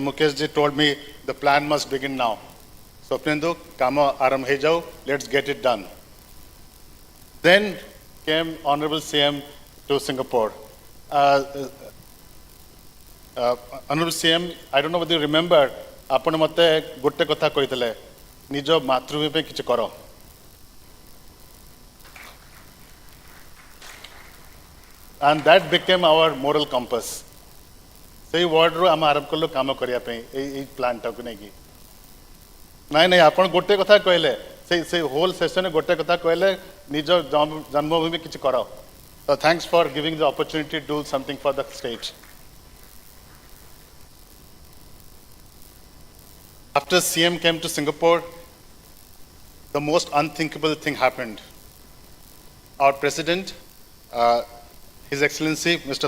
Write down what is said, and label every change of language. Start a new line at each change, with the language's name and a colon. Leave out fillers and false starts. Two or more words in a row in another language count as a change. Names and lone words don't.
English: Mukesh ji told me, the plan must begin now. Swapnendu,
Hindi: काम आराम है जाओ,
English: let's get it done. Then came Honorable CM to Singapore. Honorable CM, I don't know whether you remember,
Odia: ଆପଣ ମୋତେ ଗୋଟେ କଥା କହିଥିଲେ, ନିଜ ମାତୃଭୂମି ପାଇଁ କିଛି କର.
English: And that became our moral compass.
Odia: ସେଇ ୱାର୍ଡରୁ ଆମେ ଆରମ୍ଭ କଲୁ କାମ କରିବା ପାଇଁ ଏଇ ପ୍ଲାନ୍ଟାକୁ ନେଇକି. ନାଇଁ ଆପଣ ଗୋଟେ କଥା କହିଲେ, ସେଇ
English: whole session
Odia: ଗୋଟେ କଥା କହିଲେ, ନିଜ ଜନ୍ମଭୂମି କିଛି କର.
English: So thanks for giving the opportunity to do something for the state. After CM came to Singapore, the most unthinkable thing happened. Our president, His Excellency Mr.